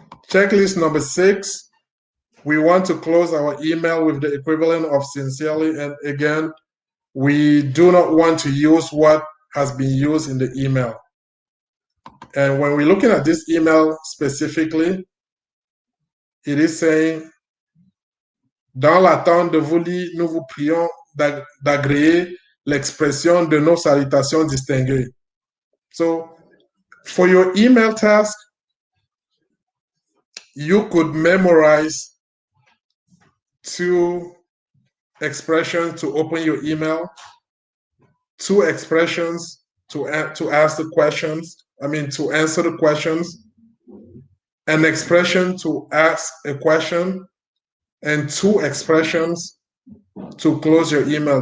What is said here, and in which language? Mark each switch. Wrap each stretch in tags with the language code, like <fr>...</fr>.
<en>Checklist number 6, we want to close our email with the equivalent of sincerely. And again, we do not want to use what has been used in the email. And when we're looking at this email specifically, it is saying,</en> <fr>dans l'attente de vous lire, nous vous prions d'agréer l'expression de nos salutations distinguées.</fr> <en>So, for your email task, you could memorize 2 expressions to open your email, 2 expressions to ask the questions, to answer the questions, an expression to ask a question, and 2 expressions to close your email.</en>